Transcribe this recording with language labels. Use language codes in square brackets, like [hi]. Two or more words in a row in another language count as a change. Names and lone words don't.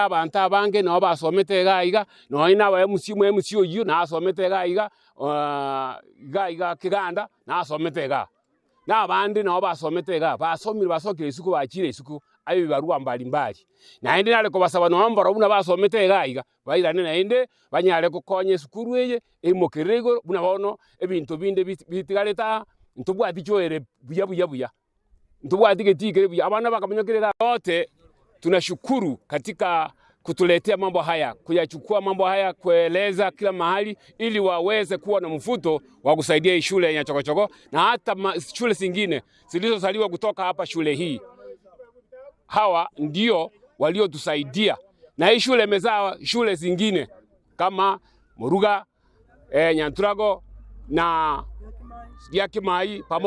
[guz] abantu abange no basomete gaiga no ina ba MC oyu na asomete gaiga gaiga kiganda na asomete ga na abandi nabo basomete iga basomire basokire isuku bakire isuku ayo bibarua mbali na ende nale ko basaba no mboro buna basomete iga bairane na ende banyale gukonya esukuru eye emokerego buna bono ebintu binde bitigareta ntubwati choere buya ntubwati getikere buya abana bakamenyokerera wote. [sw] Tunashukuru katika kutuletea mambo haya, kuyachukua mambo haya, kueleza kila mahali ili waweze kuwa na mfuto wa kusaidia shule ya Nyachokochoko na hata shule zingine zilizozaliwa kutoka hapa shule hii. Hawa ndio waliotusaidia na hii shule imezaa shule zingine kama Muruga, Nyanturago na Yakimai pamoja.